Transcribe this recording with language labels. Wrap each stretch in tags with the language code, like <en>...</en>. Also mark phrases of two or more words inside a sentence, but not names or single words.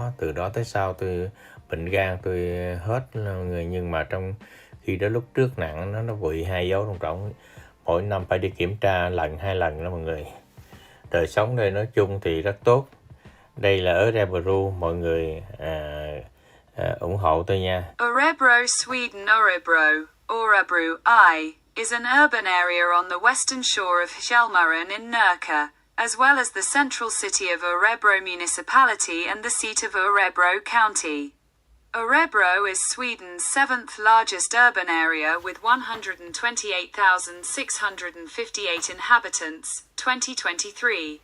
<vi>Từ đó tới sau tôi bệnh gan tôi hết người, nhưng mà trong khi đó lúc trước nặng nó bị 2 dấu trong trọng, mỗi năm phải đi kiểm tra lần 2 lần đó mọi người. Đời sống đây nói chung thì rất tốt. Đây là Örebro, mọi người ủng hộ tôi nha.</vi> <en>Örebro, Sweden. Örebro is an urban area on the western shore of Hjälmaren in Närke, as well as the central city of Örebro municipality and the seat of Örebro County. Örebro is Sweden's seventh largest urban area with 128,658 inhabitants, 2023.</en>